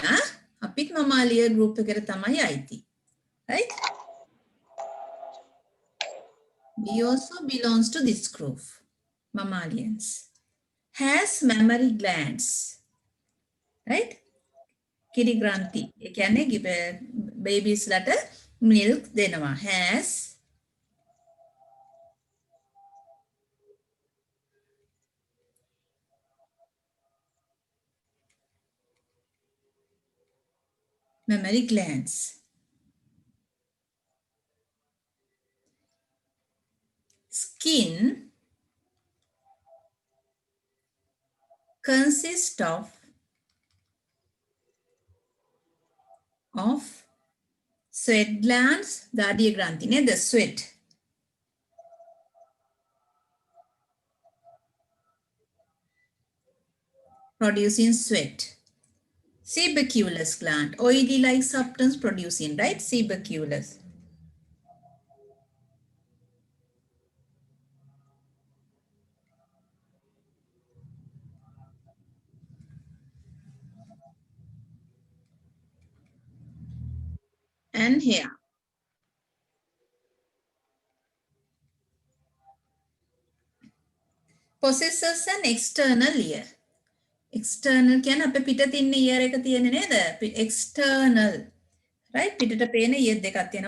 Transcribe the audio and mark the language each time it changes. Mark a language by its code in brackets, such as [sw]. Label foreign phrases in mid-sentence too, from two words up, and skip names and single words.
[si] අපිත් [en] Mammalia group [si] එකට තමයි අයිති. [en] Right? We also belongs to this group. Mammalians. Has mammary glands. Right? [si] කිරි ග්‍රන්ථි. ඒ කියන්නේ babies ලට milk දෙනවා. [en] Has mammary glands. Skin consists of sweat glands, දාඩිය ග්‍රන්ථි, the sweat. Producing sweat. Sebaceous gland, oily like substance producing, right? Sebaceous. And hair. Possesses an external ear. [si] External කියන අපේ පිට තින්න ear එක තියෙන්නේ නේද? External. Right? පිටට පේන ear දෙකක් තියෙනවා.